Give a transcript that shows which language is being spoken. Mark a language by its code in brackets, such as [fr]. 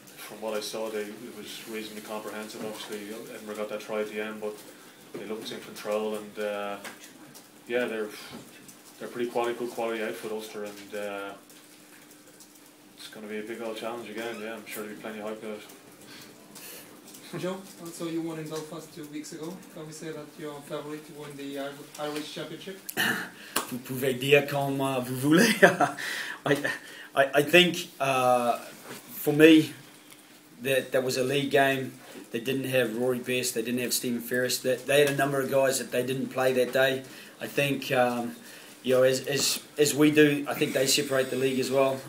[en] from what I saw, it was reasonably comprehensive. Obviously, Edinburgh got that try at the end, but they looked in control, and yeah, they're pretty good quality outfit, Ulster, and it's going to be a big old challenge again. Yeah, I'm sure there'll be plenty of hype about it. Joe, so you won in Belfast 2 weeks ago. Can we say that you're favourite to win the Irish Championship? [fr] Vous pouvez dire comme vous voulez. [en] I think for me that was a league game. They didn't have Rory Best, they didn't have Stephen Ferris. They had a number of guys that they didn't play that day. I think you know, as we do, I think they separate the league as well.